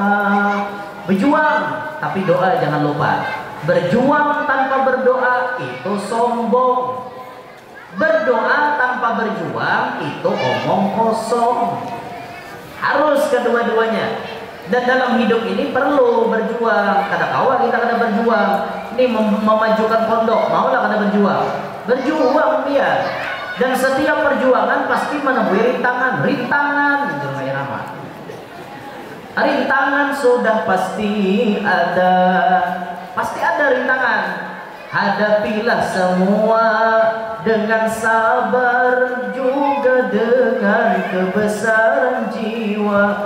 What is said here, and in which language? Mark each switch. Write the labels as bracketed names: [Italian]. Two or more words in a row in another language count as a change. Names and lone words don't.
[Indonesian] Berjuang tapi doa jangan lupa. Berjuang tanpa berdoa itu sombong. Berdoa tanpa berjuang itu omong kosong. Harus kedua-duanya. Dan dalam hidup ini perlu berjuang. [Banjar] Kada kawa kita kada berjuang. Ini memajukan pondok, maulah kada berjuang. Berjuang dia. [Indonesian] Dan setiap perjuangan pasti menemui rintangan. Rintangan rintangan sudah pasti ada. Pasti ada rintangan. Hadapilah semua dengan sabar, juga dengan kebesaran jiwa.